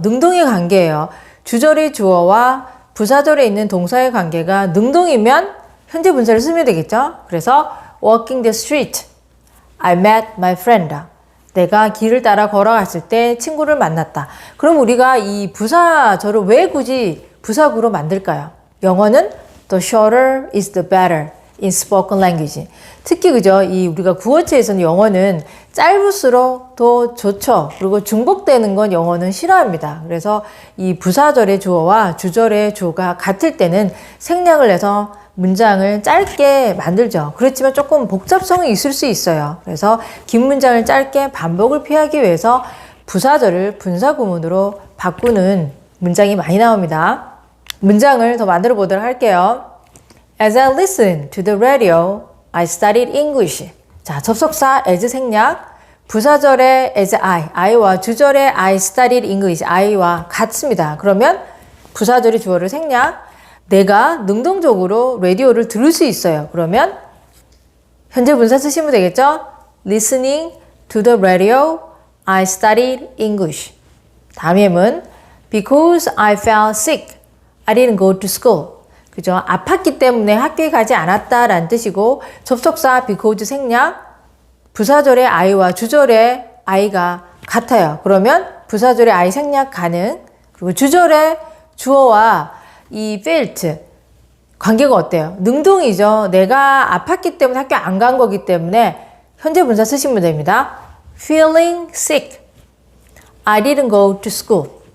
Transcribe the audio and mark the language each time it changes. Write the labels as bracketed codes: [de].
[ko] 능동의 관계예요. 주절의 주어와 부사절에 있는 동사의 관계가 능동이면 현재 분사를 쓰면 되겠죠. 그래서 [en] walking the street, I met my friend. [ko] 내가 길을 따라 걸어갔을 때 친구를 만났다. 그럼 우리가 이 부사절을 왜 굳이 부사구로 만들까요? [en] 영어는 the shorter is the better in spoken language. [ko] 특히 그죠? 우리가 구어체에서는 영어는 짧을수록 더 좋죠. 그리고 중복되는 건 영어는 싫어합니다. 그래서 이 부사절의 주어와 주절의 주어가 같을 때는 생략을 해서 문장을 짧게 만들죠. 그렇지만 조금 복잡성이 있을 수 있어요. 그래서 긴 문장을 짧게 반복을 피하기 위해서 부사절을 분사구문으로 바꾸는 문장이 많이 나옵니다. 문장을 더 만들어 보도록 할게요. [en] As I listened to the radio, I studied English. [ko] 자, 접속사 as 생략, 부사절의 as I와 주절의 [en] I studied English, [ko] I와 같습니다. 그러면 부사절의 주어를 생략, 내가 능동적으로 라디오를 들을 수 있어요. 그러면 현재 분사 쓰시면 되겠죠? [en] Listening to the radio, I studied English. [ko] 다음 예문, [en] Because I felt sick, I didn't go to school. [ko] 그죠? 아팠기 때문에 학교에 가지 않았다라는 뜻이고 접속사 because 생략, 부사절의 I와 주절의 I가 같아요. 그러면 부사절의 I 생략 가능. 그리고 주절의 주어와 이 felt 관계가 어때요? 능동이죠. 내가 아팠기 때문에 학교 안 간 거기 때문에 현재 분사 쓰시면 됩니다. [en] Feeling sick, I didn't go to school.